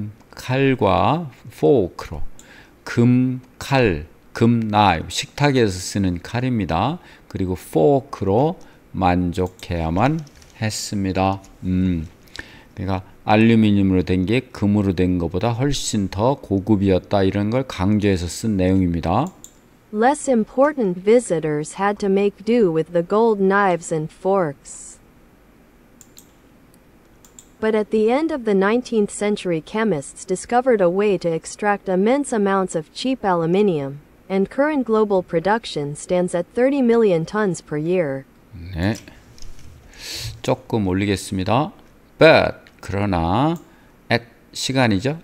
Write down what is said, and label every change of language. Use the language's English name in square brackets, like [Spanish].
[Korean] 칼과 fork로, 칼, knife, 식탁에서 쓰는 칼입니다. 그리고 fork로 만족해야만 했습니다. 그러니까 알루미늄으로 된 게 금으로 된 것보다 훨씬 더 고급이었다 이런 걸 강조해서 쓴 내용입니다. [English] Less important visitors had to make do with the gold knives and forks. But at the end of the 19th century, chemists discovered a way to extract immense amounts of cheap aluminium, and current global production stands at 30 million tons per year. [Korean] 네, 조금 올리겠습니다. But, 그러나, at 시간이죠.